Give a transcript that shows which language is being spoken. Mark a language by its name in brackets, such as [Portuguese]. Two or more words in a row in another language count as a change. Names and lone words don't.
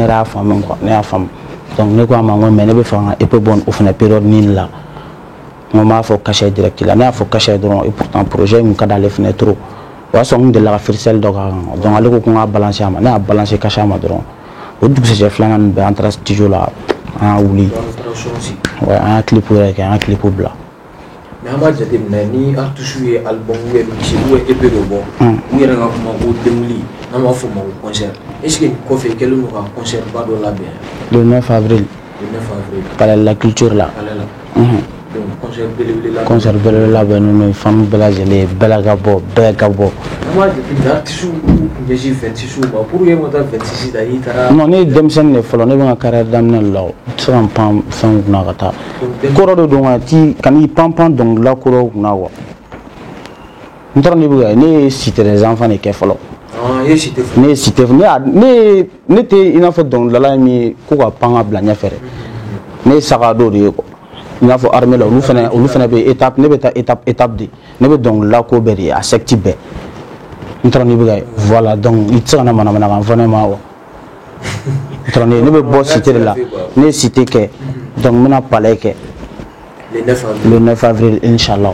[Bambara] yɛrɛ y'a faamu quoi ne y'a faamu donc ne ko a ma n ko mais ne bɛ fɛ ka EP bɔ o fana période nin la n ko n b'a fɔ Kasha direct la ne y'a fɔ Kasha ye dɔrɔn [French] et pourtant [Bambara] projet in kun ka d'ale fana trop o y'a sɔrɔ n delila ka freestyle dɔ k'a kan donc ale ko ko n k'a balancer a ma ne y'a balancer Kasha ma dɔrɔn o dugusɛjɛ filanan nin bɛɛ an taara studio la an y'a wuli ouais an y'a clip yɛrɛ kɛ an y'a clip bila. Mais an b'a jateminɛ ni artiste ye album ou mixi ou EP dɔ bɔ u yɛrɛ ka kuma ko denguli n'an b'a fɔ o ma ko concert [French] est ce que [Bambara] kɔfɛ i kɛlen don ka concert ba dɔ labɛn? [French] Le 9 avril. Le 9 avril. Palais de la culture là. [Bambara] Palais la. Donc concert belebele la. Concert belebele labɛn ninnu fan bɛɛ lajɛlen bɛɛ ka bɔ bɛɛ ka bɔ. An b'a jateminɛ artiste kun ɲɛsin 26 ma [French] pour que [Bambara] ka taa 26 ta i taara. Non ne ye denmisɛnnin de fɔlɔ ne bɛ n ka carrière daminɛ la o tɛ se ka n pan fɛnw kunna ka taa kɔrɔ de don ka ti kan'i pan pan dɔnkilila kɔrɔw kunna quoi n tɔrɔ ne bɛ ka ne ye Cité des enfants de kɛ fɔlɔ. Ne ye Cité ne tɛ i n'a fɔ dɔnkilidala min ye ko ka pan ka bila ɲɛfɛ dɛ ne ye saga dɔw de ye quoi i n'a fɔ armée la olu fana bɛ étape ne bɛ taa étape de ne bɛ dɔnkilidala ko bɛɛ de ye a secte bɛɛ n tɔrɔ ne bɛ ka voilà donc i tɛ se ka na manamana kan fɔ ne ma wa n tɔrɔ ne bɛ bɔ Cité de la ne ye Cité kɛ donc n bɛna Palais kɛ [French] le 9 avril [Bambara] inchallah.